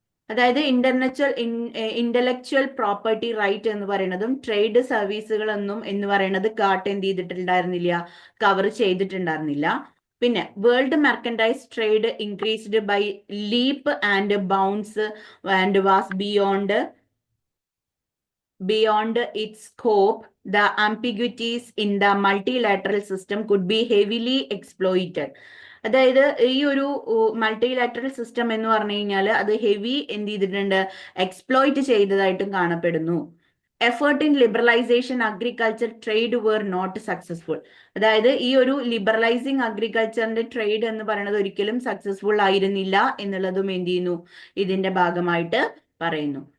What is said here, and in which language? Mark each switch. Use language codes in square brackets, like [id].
[ml] അതായത് intellectual property right എന്ന് പറയുന്നതും ട്രേഡ് സർവീസുകളൊന്നും എന്ന് പറയുന്നത് ഗാട്ട് എന്ത് ചെയ്തിട്ടുണ്ടായിരുന്നില്ല, കവർ ചെയ്തിട്ടുണ്ടായിരുന്നില്ല. [en] പിന്നെ world merchandise trade increased by leap and bounds and was beyond its scope. The ambiguities in the multilateral system could be heavily exploited. [ml] അതായത് ഈ ഒരു മൾട്ടിലാറ്ററൽ സിസ്റ്റം എന്ന് പറഞ്ഞു കഴിഞ്ഞാൽ അത് ഹെവി എന്ത് ചെയ്തിട്ടുണ്ട്, എക്സ്പ്ലോയിറ്റ് ചെയ്തതായിട്ടും കാണപ്പെടുന്നു. [en] Effort in liberalisation agriculture trade were not successful. [ml] അതായത് ഈ ഒരു ലിബറലൈസിങ് അഗ്രികൾച്ചറിന്റെ ട്രേഡ് എന്ന് പറയുന്നത് ഒരിക്കലും സക്സസ്ഫുൾ ആയിരുന്നില്ല എന്നുള്ളതും എന്ത് ചെയ്യുന്നു, ഇതിന്റെ ഭാഗമായിട്ട് പറയുന്നു.